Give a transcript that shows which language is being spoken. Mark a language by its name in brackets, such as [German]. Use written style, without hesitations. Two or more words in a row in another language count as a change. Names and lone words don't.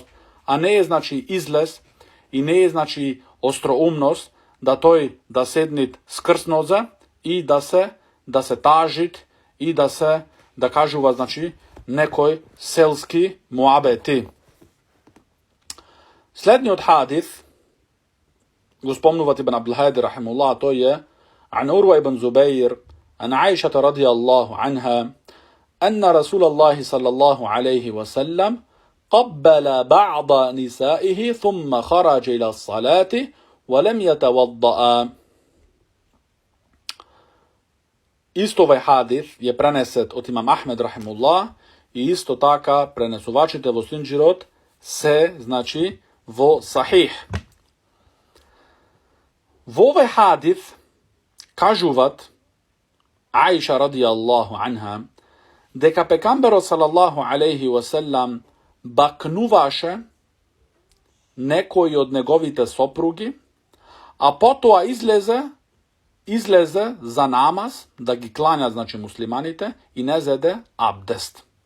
[Macedonian] А не е, значи, излез и не е, значи, остроумност да тој да седнит скрснозе и да се тажит и да кажува, значи, некој селски муабети. Следниот хадис го спомнуват Ибн Абдул-Хади рахимуллах, тој е [Arabic] عن عروة بن زبير عن عائشة رضي الله عنها أن رسول الله صلى الله عليه وسلم قبل بعض نسائه ثم خرج إلى الصلاة ولم يتوضأ. [Macedonian] Исто овај хадис je пренесет од имам Ахмед рахимуллах и исто така пренесувачите во Синџирот се, значи, во Сахих. Во овај хадис кажуват Аиша [Arabic] رضي الله عنها [Macedonian] дека пекамберот [Arabic] صلى الله عليه وسلم [Macedonian] бакнуваше некој од неговите сопруги, а потоа излезе за намаз да ги клања, значи, муслиманите и не зеде абдест.